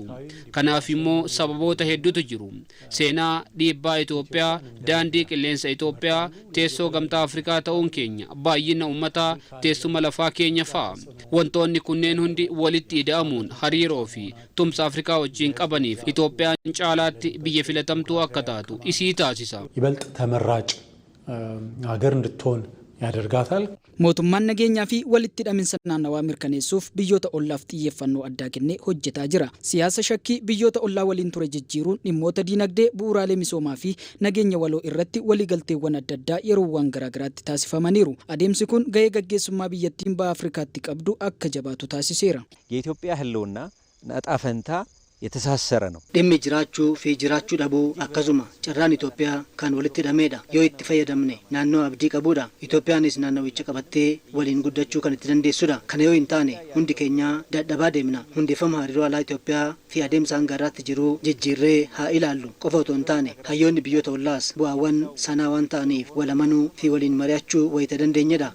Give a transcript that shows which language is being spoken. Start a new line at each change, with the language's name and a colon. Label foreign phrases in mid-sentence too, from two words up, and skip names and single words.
Oromo: Kanaaf immoo sababoota hedduutu jiru. Seenaa dhiibbaa Itoophiyaa, daandii qilleensa Itoophiyaa, teessoo gamtaa Afrikaa ta'uun keenya, baay'ina uummataa, teessuma lafaa keenya fa'a. Wantoonni kunneen hundi walitti ida'amuun hariiroo fi tumsa Afrikaa wajjin qabaniif Itoophiyaan caalaatti biyya filatamtuu akka taatu isii taasisa.
Amharic: ይበልጥ ተመራጭ ሀገር እንድትሆን ያደርጋታል።
Oromo: Mootummaan nageenyaa fi walitti hidhaminsa naannawaa mirkaneessuuf biyyoota ollaaf xiyyeeffannoo addaa kennee hojjetaa jira. Siyaasa shakkii biyyoota ollaa waliin ture jijjiiruun dhimmoota diinagdee, bu'uuraalee misoomaa fi nageenya waloo irratti waliigalteewwan adda addaa yeroowwan garaagaraatti taasifamaniiru. Adeemsi kun gahee gaggeessummaa biyyattiin baha Afrikaatti qabdu akka jabaatu taasiseera.
Amharic: የኢትዮጵያ ህልውና ዕጣ ፈንታ የተሳሰረ ነው።
Oromo: dhimmi jiraachuu fi jiraachuu dhabuu akkasuma carraan Itoophiyaa kan walitti hidhameedha. Yoo itti fayyadamne naannoo abdii qabuudha. Itoophiyaanis naannowicha qabattee waliin guddachuu kan itti dandeessudha. Kana yoo hin taane hundi keenya dadhabaa deemna. Hundeeffama hariiroo alaa Itoophiyaa fi adeemsa hanga har'aatti jiru jijjiirree haa ilaallu qofa otoo hin taane hayyoonni biyyoota ollaas bu'aawwan sanaa waan ta'aniif walamanuu fi waliin mari'achuu wayita dandeenyedha.